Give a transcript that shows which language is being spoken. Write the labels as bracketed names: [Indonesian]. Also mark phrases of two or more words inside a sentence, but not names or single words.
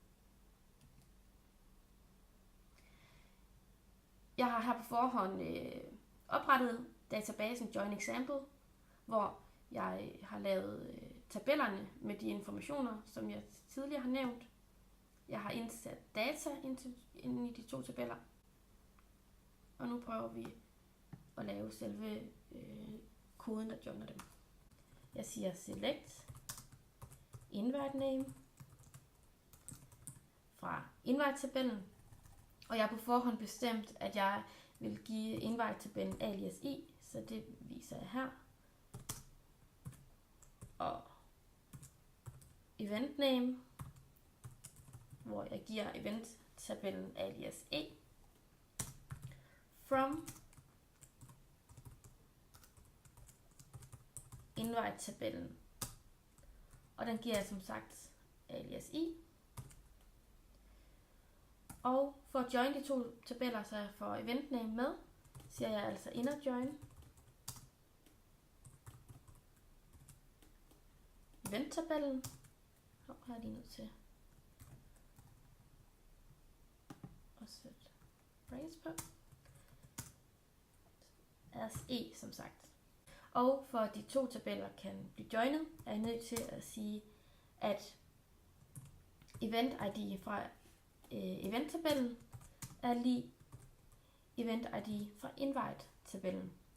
[Danish] Jeg har her på forhånd oprettet databasen Join Example, hvor jeg har lavet tabellerne med de informationer, som jeg tidligere har nævnt. Jeg har indsat data ind i de 2 tabeller. Og nu prøver vi at lave selve koden, der joiner dem. Jeg siger [English] select invite name [Danish] fra invite-tabellen, og jeg har på forhånd bestemt, at jeg vil give invite-tabellen alias i, så det viser jeg her. Og [English] event name, [Danish] hvor jeg giver event-tabellen alias e. From invite-tabellen, og den giver jeg som sagt alias i. Og for at join de 2 tabeller, så jeg får [English] event name [Danish] med, siger jeg altså [English] inner join [Danish] event-tabellen. Her er de nødt til at sætte brace på. As e, som sagt. Og for at de 2 tabeller kan blive joinet, er jeg nødt til at sige, at [English] event ID [Danish] fra event-tabellen er lig [English] event ID [Danish] fra invite-tabellen.